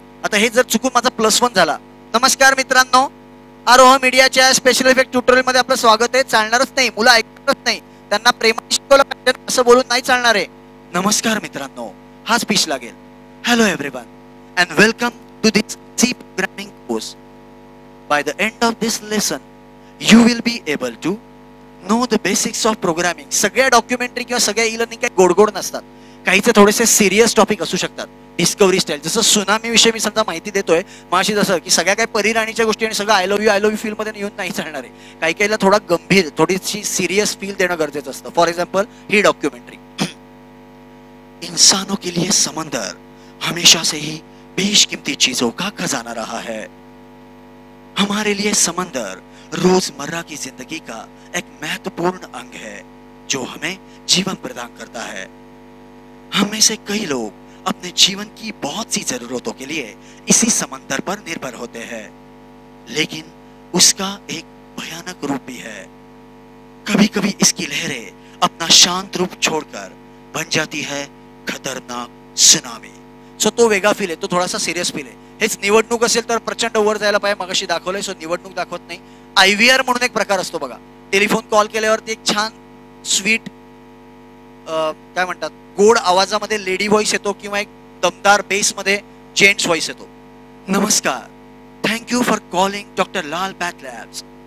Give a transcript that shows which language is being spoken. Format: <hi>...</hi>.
<mr>आता हे जर चुकून माझा +1 झाला, नमस्कार मित्रांनो, आरोह मीडियाच्या स्पेशल इफेक्ट ट्युटोरियल मध्ये आपलं स्वागत आहे, चालणारच नाही, मुलं ऐकतच नाही, त्यांना प्रेमाने शिकवलं पाहिजे असं बोलून नाही चालणार आहे. नमस्कार मित्रांनो हा स्पीच लागेल.</mr> <en>Hello everyone and welcome to this C programming course. By the end of this lesson you will be able to know the basics of programming.</en> <mr>सगळ्या डॉक्युमेंटरी किंवा सगळ्या ई लर्निंग काही गोड नसतात, काहीचे थोडेसे सिरियस टॉपिक असू शकतात. डिस्कवरी स्टाईल, जसं सुनामी विषयी मी समजा माहिती देतोय, माशी जसं की सगळ्या काही परिराणीच्या गोष्टी आणि सगळं आय लव्ह यू फील मध्ये येऊन नाही चालणार आहे. काही काहीला थोडा गंभीर, थोडीशी सिरियस फील देणं गरजेचं असतं. For example he documentary.</mr> <hi>इंसानों के लिए समंदर हमेशा से ही बेशकीमती चीजों का खजाना रहा है. हमारे लिए समंदर रोजमर्रा की जिंदगी का एक महत्वपूर्ण अंग है जो हमें जीवन प्रदान करता है. हम में से कई लोग अपने जीवन की बहुत सी जरूरतों के लिए इसी समंदर पर निर्भर होते हैं, लेकिन उसका एक भयानक रूप भी है. कभी कभी इसकी लहरें अपना शांत रूप छोड़कर बन जाती है खतरनाक सुनामी.</hi> <mr>सो तो वेगळा फील आहे, तो थोडासा सिरियस फील आहे. हेच निवडणूक असेल तर प्रचंड वर जायला पाहिजे, मगाशी दाखवलंय. सो निवडणूक दाखवत नाही. IVR म्हणून एक प्रकार असतो बघा, टेलिफोन कॉल केल्यावरती एक छान स्वीट काय म्हणतात गोड आवाजामध्ये लेडी व्हॉइस येतो किंवा एक दमदार बेस मध्ये जेंट्स व्हॉइस येतो.</mr> <en>नमस्कार, thank you for calling doctor Lal path labs.</en>